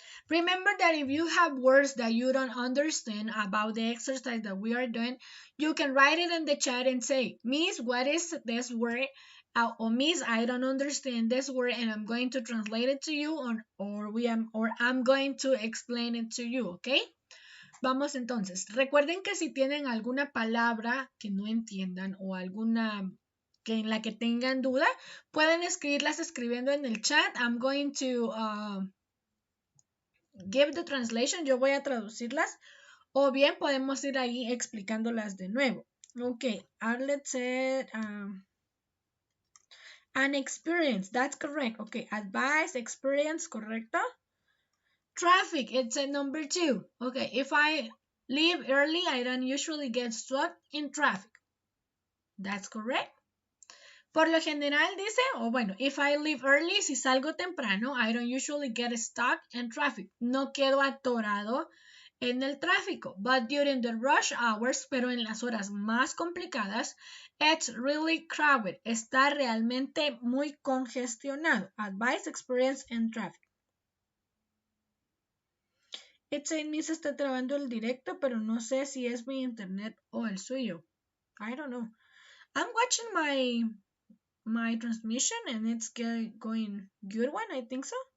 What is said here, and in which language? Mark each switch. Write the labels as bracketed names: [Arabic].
[English] Remember that if you have words that you don't understand about the exercise that we are doing, you can write it in the chat and say, Miss, what is this word? Or Miss, I don't understand this word and I'm going to translate it to you or I'm going to explain it to you, okay? [Spanish] Vamos entonces. Recuerden que si tienen alguna palabra que no entiendan o alguna que en la que tengan duda, pueden escribirlas escribiendo en el chat. [English] I'm going to give the translation, [Spanish] yo voy a traducirlas, o bien podemos ir ahí explicándolas de nuevo. [English] Okay, Arlet said an experience, that's correct. Okay, advice, experience, correcto. Traffic, it's a number two. Okay, if I leave early, I don't usually get stuck in traffic. That's correct. [Spanish] Por lo general dice, o bueno, [English] if I leave early, [Spanish] si salgo temprano, [English] I don't usually get stuck in traffic. [Spanish] No quedo atorado en el tráfico. [English] But during the rush hours, [Spanish] pero en las horas más complicadas, [English] it's really crowded. [Spanish] Está realmente muy congestionado. [English] Advice, experience, and traffic. It's saying me [Spanish] se está trabando el directo, pero no sé si es mi internet o el suyo. [English] I don't know. I'm watching my transmission and it's going good one, I think so.